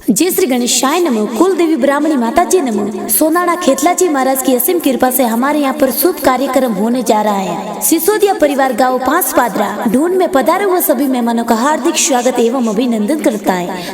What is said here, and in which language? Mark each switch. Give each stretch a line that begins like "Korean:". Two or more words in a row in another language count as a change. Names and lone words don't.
Sanskrit: जय श्री गणेशाय नमो। कुल देवी ब्राह्मणी माता जी नमो।
Hindi: सोनाड़ा खेतला जी महाराज की असीम कृपा से हमारे यहाँ पर शुभ कार्यक्रम होने जा रहा है। सिसोदिया परिवार गांव 5 पादरा ढूंढ में पधारे हुए सभी मेहमानों का हार्दिक स्वागत एवं अभिनंदन करता है।